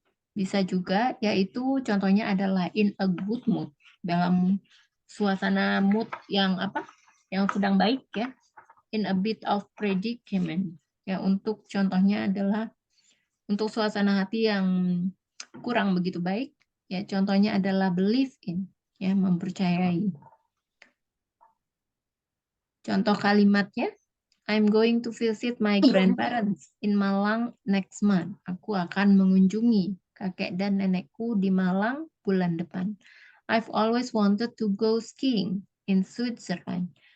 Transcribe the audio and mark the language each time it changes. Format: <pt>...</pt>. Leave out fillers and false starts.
<id>Bisa juga, yaitu contohnya adalah</id> <en>in a good mood,</en> <id>dalam suasana mood yang yang sedang baik ya,</id> <en>in a bit of predicament,</en> <id>ya, untuk contohnya adalah untuk suasana hati yang kurang begitu baik, ya, contohnya adalah</id> <en>believe in,</en> <id>ya, mempercayai. Contoh kalimatnya,</id> <en>I'm going to visit my grandparents in Malang next month.</en> <id>Aku akan mengunjungi kakek dan nenekku di Malang bulan depan.</id> <en>I've always wanted to go skiing in Switzerland.</en>